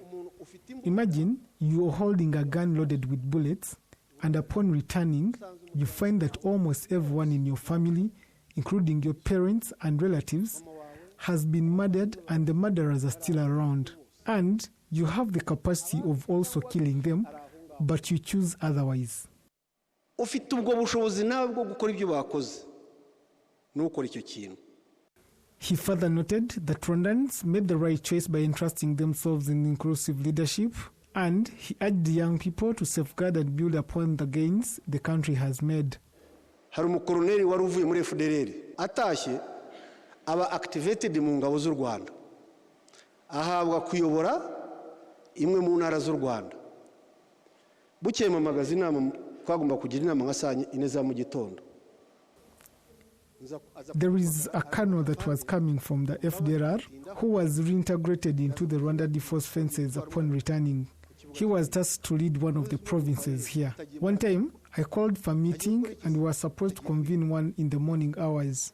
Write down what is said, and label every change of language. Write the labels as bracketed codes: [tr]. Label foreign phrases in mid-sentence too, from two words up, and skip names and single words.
[en] Imagine you are holding a gun loaded with bullets, and upon returning, you find that almost everyone in your family, including your parents and relatives, has been murdered and the murderers are still around. And you have the capacity of also killing them, but you choose otherwise. [rw] Ufite ubwo bushobozi nawe bwo gukora ibyo bakoze n'ukora icyo kintu. [en] He further noted that Rwandans made the right choice by entrusting themselves in inclusive leadership, and he urged young people to safeguard and build upon the gains the country has made. [rw] Hari umukoloneli wari uvuye muri FDLR atashye aba activated mu ngabo z'u Rwanda ahabwa kuyobora imwe mu ntara z'u Rwanda. Bukeye mu magazine inama twagomba kugira inama nka saa 4 za mu gitondo. [en] There is a colonel that was coming from the FDLR who was reintegrated into the Rwanda Defense Forces upon returning. He was tasked to lead one of the provinces here. One time, I called for a meeting and we were supposed to convene one in the morning hours.